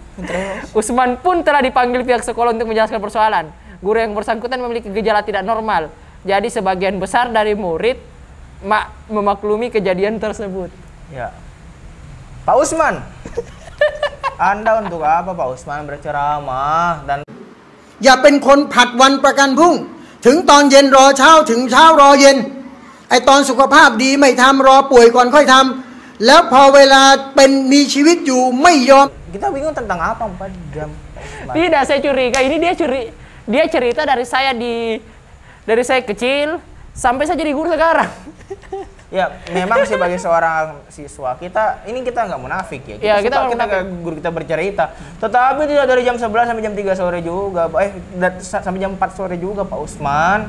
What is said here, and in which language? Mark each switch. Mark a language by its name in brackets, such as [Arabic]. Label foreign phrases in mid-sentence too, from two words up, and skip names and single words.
[Indonesian] Usman pun telah dipanggil pihak sekolah untuk menjelaskan persoalan. Guru yang bersangkutan memiliki gejala tidak normal. Jadi sebagian besar dari murid memaklumi kejadian tersebut. Ya. Pak Usman. Anda untuk apa Pak Usman berceramah dan [Thai] อย่าเป็นคนผัดวันประกันพรุ่งถึงตอนเย็นรอเช้าถึงเช้ารอเย็นไอตอนสุขภาพดีไม่ทำรอป่วยก่อนค่อยทำแล้วพอเวลาเป็นมีชีวิตอยู่ไม่ยอม [Indonesian] kita bingung tentang apa 4 jam. Tidak, saya curiga ini dia cerita dari saya kecil sampai saya jadi guru sekarang. Ya, memang sih bagi seorang siswa kita nggak munafik ya. Kita guru kita bercerita. Tetapi tidak dari jam 11 sampai jam 3 sore juga, sampai jam 4 sore juga Pak Usman.